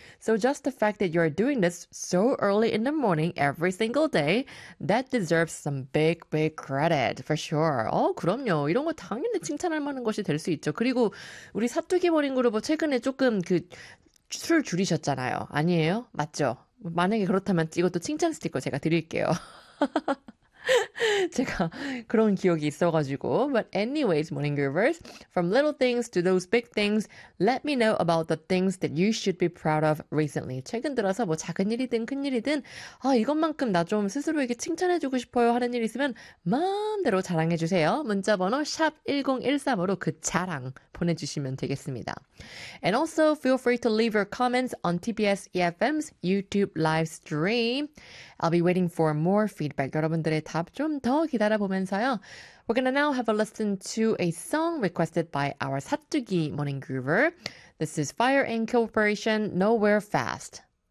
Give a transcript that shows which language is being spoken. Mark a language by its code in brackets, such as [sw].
[en] So just the fact that you're doing this so early in the morning every single day, that deserves some big, big credit for sure. [ko] 어, 그럼요. 이런 거 당연히 칭찬할 만한 것이 될수 있죠. 그리고 우리 사투기 버린 그룹은 최근에 조금 그술 줄이셨잖아요. 아니에요? 맞죠? 만약에 그렇다면 이것도 칭찬 스티커 제가 드릴게요. 제가 그런 기억이 있어가지고. [en] But anyways, morning groovers, from little things to those big things, let me know about the things that you should be proud of recently. [ko] 최근 들어서 뭐 작은 일이든 큰 일이든, 아, 이것만큼 나좀 스스로에게 칭찬해주고 싶어요 하는 일 있으면 마음대로 자랑해주세요. 문자번호 샵1013으로 그 자랑 보내주시면 되겠습니다. [en] And also, feel free to leave your comments on TBS EFM's YouTube live stream. I'll be waiting for more feedback. [ko] 여러분들의 답좀더 기다려보면서요. [en] We're gonna now have a listen to a song requested by our 사뚜기 Morning Groover. This is Fire Inc. Corporation, Nowhere Fast.